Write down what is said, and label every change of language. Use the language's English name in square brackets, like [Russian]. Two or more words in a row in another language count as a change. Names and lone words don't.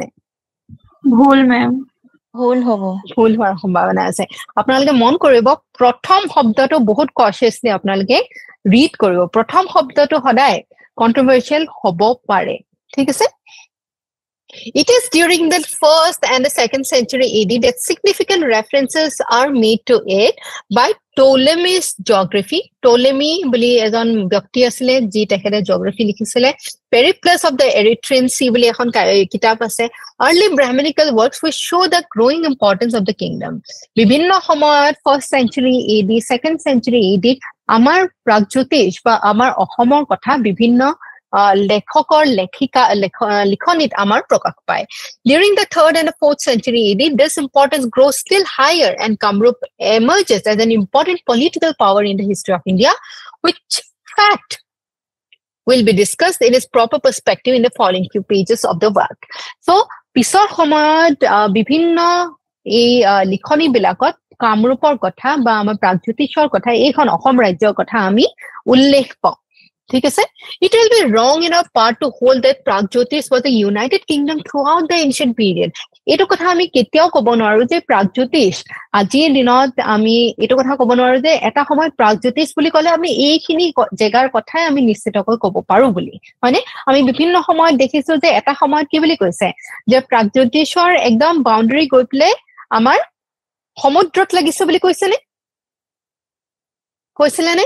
[Assamese] ভুল মেম ভুল হোৱাৰ সম্ভাৱনা আছে আপোনালোকে মন কৰিব প্ৰথম শব্দটো বহুত কনশিয়াসলি আপোনালোকে ৰিড কৰিব প্ৰথম শব্দটো সদায় কন্ট্ৰোভাৰ্চিয়াল হ'ব পাৰে ঠিক আছে [English] It is during the 1st and the 2nd century AD that significant references are made to it by Ptolemy's geography. [Assamese] Ptolemy বুলি এজন ব্যক্তি আছিল যি তেখেতে জিওগ্ৰাফি লিখিছিল Periplus of the Erythraean Sea বুলি এখন কিতাপ আছে [English] Early Brahminical works which show the growing importance of the kingdom. [Assamese] বিভিন্ন সময়ত [English] 1st century AD 2nd century AD [Assamese] আমাৰ প্ৰাগজ্যোতিষ বা আমাৰ অসমৰ কথা বিভিন্ন লেখকৰ লিখনিত আমাৰ প্ৰকাশ পায় [English] During the 3rd and the 4th century AD this importance grows still higher and Kamrup emerges as an important political power in the history of India which fact will be discussed in its proper perspective in the following few pages of the work so [Assamese] পিছৰ সময়ত বিভিন্ন এই লিখনি বিলাকত কামৰূপৰ কথা বা আমাৰ প্ৰাগজ্যোতিষৰ কথা এইখন অসম ৰাজ্যৰ কথা আমি উল্লেখ পাওঁ ঠিক আছে [English] it will be wrong in our part to hold that Pragjyotish was a united kingdom throughout the ancient period [Assamese] এটো কথা আমি কেতিয়াও ক'ব নোৱাৰো যে প্ৰাগজ্যোতিষ আজিৰ দিনত আমি এটো কথা ক'ব নোৱাৰো যে এটা সময় প্ৰাগজ্যোতিষ বুলি ক'লে আমি এইখিনি জেগাৰ কথাই আমি নিশ্চিতকৈ ক'ব পাৰো বুলি মানে আমি বিভিন্ন সময়ত দেখিছো যে এটা সময়ত কি বুলি কৈছে যে প্ৰাগজ্যোতিষৰ একদম বাউন্ডাৰী গৈ প্লে আমাৰ সমুদ্ৰত লাগিছে বুলি কৈছিলে নে